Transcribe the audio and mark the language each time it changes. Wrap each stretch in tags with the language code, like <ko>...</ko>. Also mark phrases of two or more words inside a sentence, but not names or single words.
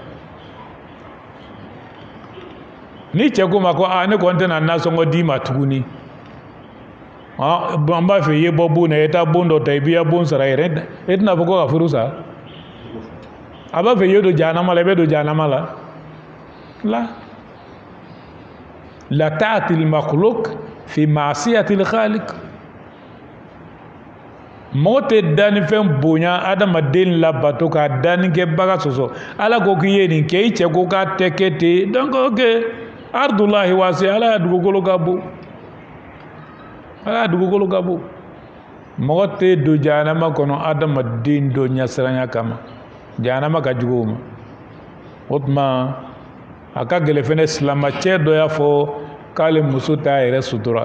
<bm>ni cɛ ko ma ko ne kɔni tɛna nasɔngɔ d'i ma tuguni an b'a fɛ i ye bɔ bon na i taa bon dɔ ta i b'i ya bon sara yɛrɛ e tɛna fɔ ko ka furu sa a b'a fɛ i ye don jahanama la i bɛ don jahanama la</bm> <ar>لا طاعة للمخلوق في معصية الخالق</ar> <bm>mɔgɔ tɛ dannifɛn bonya adamaden labato ka dannikɛbaga sɔsɔ ala ko k'i ye nin kɛ i cɛ ko k'a tɛ kɛ ten donc ok</bm> <ar>أرض الله واسعة</ar> <bm>ala ya dugukolo ka bon mɔgɔ tɛ don jahanama kɔnɔ adamaden dɔ ɲɛsiranya kama jahanama ka jugu o ma o tuma a ka gɛlɛn fɛnɛ silamɛcɛ dɔ y'a fɔ k'ale muso t'a yɛrɛ sutura</bm>